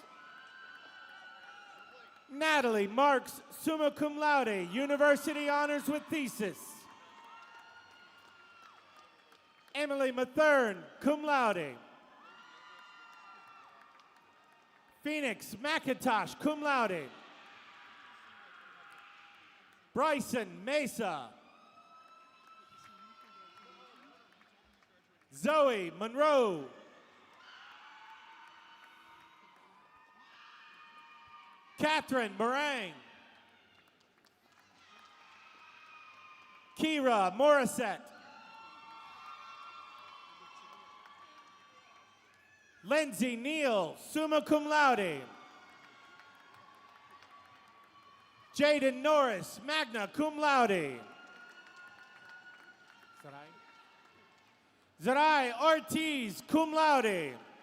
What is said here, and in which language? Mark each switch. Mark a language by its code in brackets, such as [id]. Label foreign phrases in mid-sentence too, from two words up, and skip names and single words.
[en] Natalie Marks, [la] summa cum laude, [en] University Honors with Thesis. Emily Mathern, [la] cum laude. [en] Phoenix McIntosh, [la] cum laude. [en] Bryson Mesa. Zoe Monroe. Catherine Meringue. Kira Morissette. Lindsay Neal, [la] summa cum laude. [en] Jaden Norris, [la] magna cum laude. [en] Zarai Ortiz, [la] cum laude.